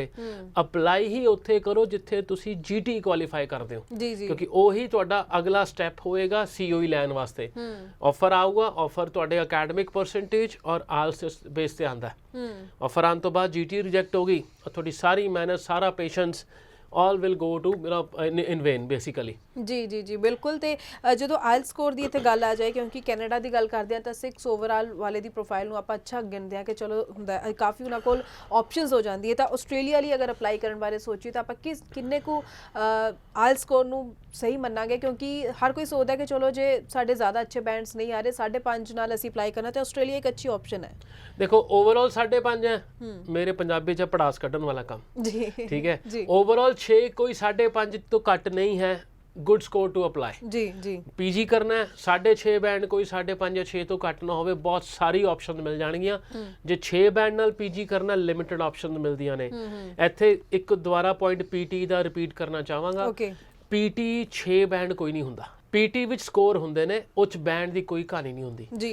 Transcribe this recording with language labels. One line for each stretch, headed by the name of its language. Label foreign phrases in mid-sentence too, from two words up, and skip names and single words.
Punjabi: ਅਪਲਾਈ ਹੀ ਉੱਥੇ ਕਰੋ ਜਿੱਥੇ ਤੁਸੀਂ GT ਕੁਆਲੀਫਾਈ ਕਰਦੇ ਹੋ, ਕਿਉਂਕਿ ਉਹੀ ਤੁਹਾਡਾ ਅਗਲਾ ਸਟੈਪ ਹੋਏਗਾ COE ਲੈਣ ਵਾਸਤੇ। ਆਫਰ ਆਊਗਾ, ਆਫਰ ਤੁਹਾਡੇ ਅਕੈਡਮਿਕ ਪਰਸੈਂਟੇਜ ਔਰ ਆਇਲਸ ਬੇਸ ਤੇ ਆਂਦਾ। ਆਫਰ ਆਉਣ ਤੋਂ ਬਾਅਦ GT ਰਿਜੈਕਟ ਹੋ ਗਈ, ਤੁਹਾਡੀ ਸਾਰੀ ਮਿਹਨਤ, ਸਾਰਾ ਪੇਸ਼ੈਂਸ
English: all will go to in vain basically।
Punjabi: ਜੀ ਬਿਲਕੁਲ। ਤੇ ਜਦੋਂ ਆਇਲ ਸਕੋਰ ਦੀ ਇੱਥੇ ਗੱਲ ਆ ਜਾਏ, ਕਿਉਂਕਿ ਕੈਨੇਡਾ ਦੀ ਗੱਲ ਕਰਦੇ ਆ ਤਾਂ 6 ਓਵਰਆਲ ਵਾਲੇ ਦੀ ਪ੍ਰੋਫਾਈਲ ਨੂੰ ਆਪਾਂ ਅੱਛਾ ਗਿਣਦੇ ਆ ਕਿ ਚਲੋ ਹੁੰਦਾ ਕਾਫੀ ਉਹਨਾਂ ਕੋਲ ਆਪਸ਼ਨਸ ਹੋ ਜਾਂਦੀ ਹੈ। ਤਾਂ ਆਸਟ੍ਰੇਲੀਆ ਲਈ ਅਗਰ ਅਪਲਾਈ ਕਰਨ ਬਾਰੇ ਸੋਚੀਏ ਤਾਂ ਆਪਾਂ ਕਿੰਨੇ ਕੁ ਆਇਲ ਸਕੋਰ ਨੂੰ ਸਹੀ ਮੰਨਾਂਗੇ? ਕਿਉਂਕਿ ਹਰ ਕੋਈ ਸੋਚਦਾ ਕਿ ਚਲੋ ਜੇ ਸਾਡੇ ਜ਼ਿਆਦਾ ਅੱਛੇ ਬੈਂਡਸ ਨਹੀਂ ਆ ਰਹੇ, 5.5 ਨਾਲ ਅਸੀਂ ਅਪਲਾਈ ਕਰਨਾ ਤਾਂ ਆਸਟ੍ਰੇਲੀਆ ਇੱਕ ਅੱਛੀ ਆਪਸ਼ਨ ਹੈ। ਦੇਖੋ ਓਵਰਆਲ 5.5 ਹੈ, ਮੇਰੇ ਪੰਜਾਬੀ ਚ ਪੜਾਸ ਕੱਢਣ ਵਾਲਾ ਕੰਮ। ਠੀਕ ਹੈ, ਓਵਰਆਲ 6 ਕੋਈ 5.5 ਤੋਂ ਘੱਟ ਨਹੀਂ ਹੈ
English: good score to apply।
Punjabi: ਜੀ PG ਕਰਨਾ ਹੈ 6.5 ਬੈਂਡ, ਕੋਈ 5.5 ਜਾਂ 6 ਤੋਂ ਘੱਟ ਨਾ ਹੋਵੇ, ਬਹੁਤ ਸਾਰੀ ਆਪਸ਼ਨ ਮਿਲ ਜਾਣਗੀਆਂ। ਜੇ 6 ਬੈਂਡ ਨਾਲ PG ਕਰਨਾ, ਲਿਮਿਟਡ ਆਪਸ਼ਨ ਮਿਲਦੀਆਂ ਨੇ। ਇੱਥੇ ਇੱਕ ਦੁਬਾਰਾ ਪੁਆਇੰਟ PT ਦਾ ਰਿਪੀਟ ਕਰਨਾ ਚਾਹਾਂਗਾ। PT 6 ਬੈਂਡ ਕੋਈ ਨਹੀਂ ਹੁੰਦਾ, PT ਵਿੱਚ ਸਕੋਰ ਹੁੰਦੇ ਨੇ, ਉਹ 'ਚ ਬੈਂਡ ਦੀ ਕੋਈ ਕਹਾਣੀ ਨਹੀਂ ਹੁੰਦੀ।